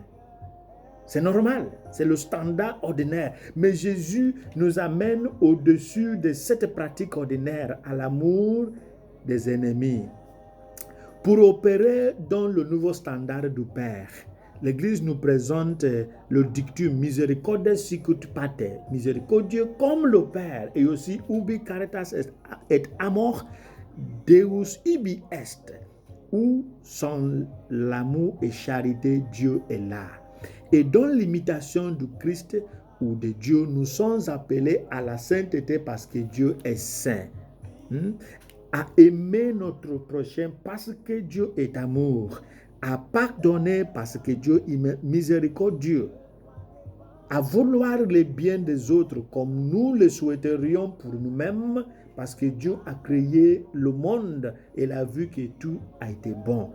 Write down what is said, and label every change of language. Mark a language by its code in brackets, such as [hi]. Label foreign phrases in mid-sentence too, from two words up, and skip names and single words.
[fr] C'est normal, c'est le standard ordinaire. Mais Jésus nous amène au-dessus de cette pratique ordinaire à l'amour des ennemis. Pour opérer dans le nouveau standard du Père, l'Église nous présente le dictum [la] misericordes sicut pater, [fr] miséricordieux comme le Père, et aussi [la] ubi caritas et amor Deus ibi est, [fr] où sans l'amour et charité, Dieu est là. Et dans l'imitation du Christ ou de Dieu, nous sommes appelés à la sainteté parce que Dieu est saint. À aimer notre prochain parce que Dieu est amour, à pardonner parce que Dieu est miséricordieux, à vouloir le bien des autres comme nous le souhaiterions pour nous-mêmes parce que Dieu a créé le monde et il a vu que tout a été bon.